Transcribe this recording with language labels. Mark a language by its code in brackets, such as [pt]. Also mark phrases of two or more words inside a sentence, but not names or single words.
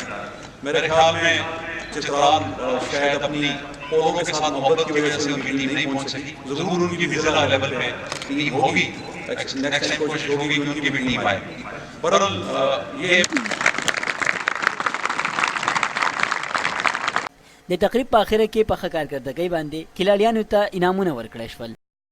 [ur] میرے خیال میں چترال شاید اپنی پولوں کے ساتھ محبت کی وجہ سے ان کی ٹیم نہیں پہنچ سکی. ضرور ان کی بھی ضلع لیول پہ ٹیم ہوگی, [en] next time [ur] کوشش ہوگی کہ ان کی بھی ٹیم آئے. بہرحال یہ [ps] د تقریب په اخره کې په ښه کارکردګۍ باندې کھلاړیانو ته انعامونه ورکړل شول.